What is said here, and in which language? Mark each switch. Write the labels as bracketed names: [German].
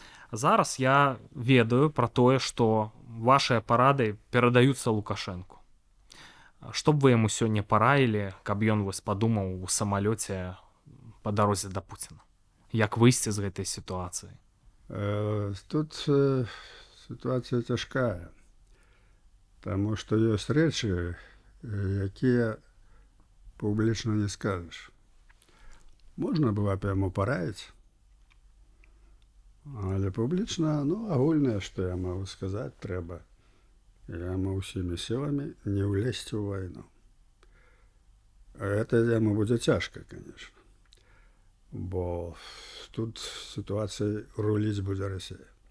[Belarusian] Зараз я ведаю пра тое, што вашыя парады перадаюцца Лукашэнку. Што б вы яму сёння параілі, каб ён вось падумаў у самалёце па дарозе да Пуціна? Як выйсці з гэтай сітуацыі? [Russian] Тут ситуация тяжкая, потому что есть речи, [Belarusian] якія публічна [Russian] не скажешь. [Belarusian] Можно было б яму параіць, але публічна, агульнае, што я могу сказаць, трэба яму ўсімі сіламі не ўлезці ў вайну. Это яму будзе цяжка, конечно, бо тут сітуацыяй руліць будзе Расія.